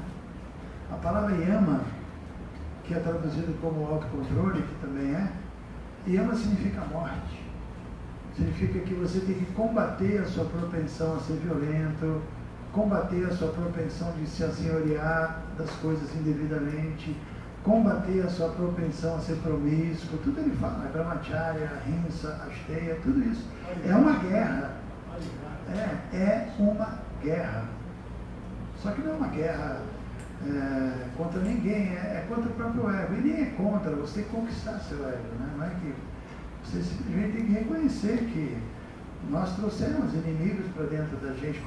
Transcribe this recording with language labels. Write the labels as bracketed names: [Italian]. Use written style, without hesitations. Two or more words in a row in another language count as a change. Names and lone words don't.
[Portuguese] A palavra yama, que é traduzido como autocontrole, que também yama significa morte. Significa que você tem que combater a sua propensão a ser violento, combater a sua propensão de se assenhorear das coisas indevidamente, combater a sua propensão a ser promíscuo, tudo ele fala, [Sanskrit] brahmacharya, ahimsa, asteya, [Portuguese] tudo isso. É uma guerra. É uma guerra. Só que não é uma guerra contra ninguém, é contra o próprio ego. E nem é contra, você tem que conquistar seu ego, né? Não é que você simplesmente tem que reconhecer que nós trouxemos inimigos para dentro da gente.